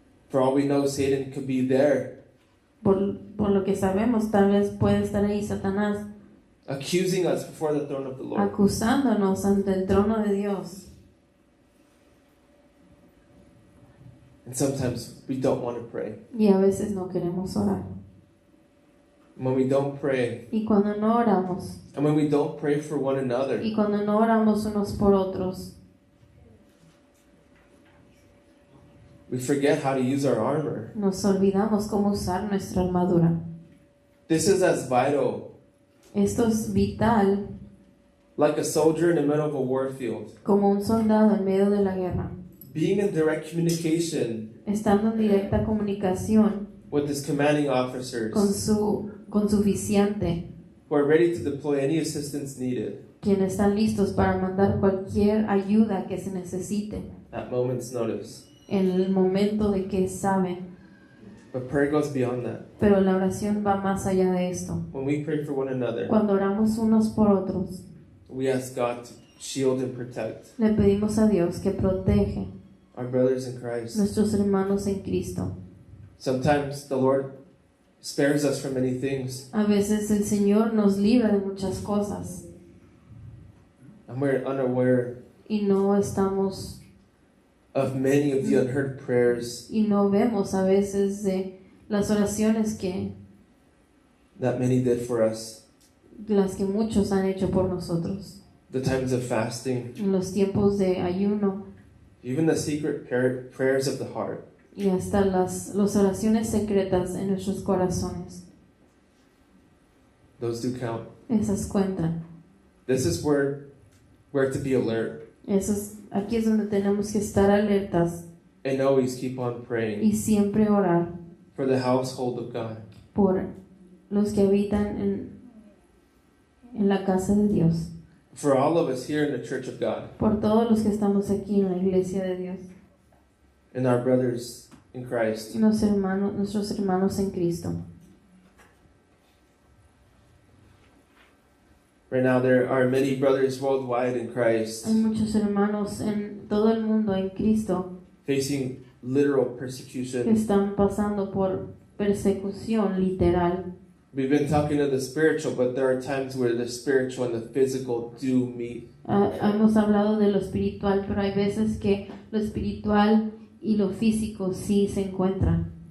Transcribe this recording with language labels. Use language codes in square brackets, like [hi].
[en] For all we know, Satan could be there, [es] Por lo que sabemos, tal vez puede estar ahí Satanás [en] accusing us before the throne of the Lord. [es] acusándonos ante el trono de Dios. [en] And sometimes we don't want to pray. [es] Y a veces no queremos orar. [en] And when we don't pray, [es] Y cuando no oramos, [en] and when we don't pray for one another, [es] y cuando no oramos unos por otros, [en] we forget how to use our armor. [es] nos olvidamos cómo usar nuestra armadura. [en] This is as vital, [es] Esto es vital [en] like a soldier in the middle of a war field. [es] como un soldado en medio de la guerra, [en] Being in direct communication [es] estando en directa comunicación [en] with his commanding officers [es] con su oficiante, [en] who are ready to deploy any assistance needed [es] quienes están listos para mandar cualquier ayuda que se necesite [en] at moment's notice. [es] en el momento de que saben. [en] But prayer goes beyond that. [es] Pero la oración va más allá de esto. [en] When we pray for one another, [es] Cuando oramos unos por otros, [en] we ask God to shield and protect [es] le pedimos a Dios que protege [en] our brothers in Christ. [es] nuestros hermanos en Cristo. [en] Sometimes the Lord spares us from many things, [es] A veces el Señor nos libra de muchas cosas [en] and we're unaware [es] y no estamos [en] of many of the unheard prayers [es] y no vemos a veces de las oraciones [en] that many did for us. [es] las que muchos han hecho por nosotros. [en] The times of fasting, [es] En los tiempos de ayuno [en] even the secret prayers of the heart. [es] y hasta las oraciones secretas en nuestros corazones. [en] Those do count. [es] Esas cuentan. [en] This is where we're to be alert [es] Aquí es donde tenemos que estar alertas [en] and always keep on praying [es] y siempre orar [en] for the household of God. [es] por los que habitan en la casa de Dios, [en] For all of us here in the church of God [es] por todos los que estamos aquí en la iglesia de Dios, [en] and our brothers in Christ. [es] nuestros hermanos en Cristo. [en] Right now there are many brothers worldwide in Christ [es] Hay muchos hermanos en todo el mundo en Cristo [en] facing literal [es] que [en] persecution. [es] están pasando por persecución literal. [en] We've been talking of the spiritual, but there are times where the spiritual and the physical do meet. [es] Hemos hablado de lo espiritual, pero hay veces que lo espiritual y lo físico sí se encuentran.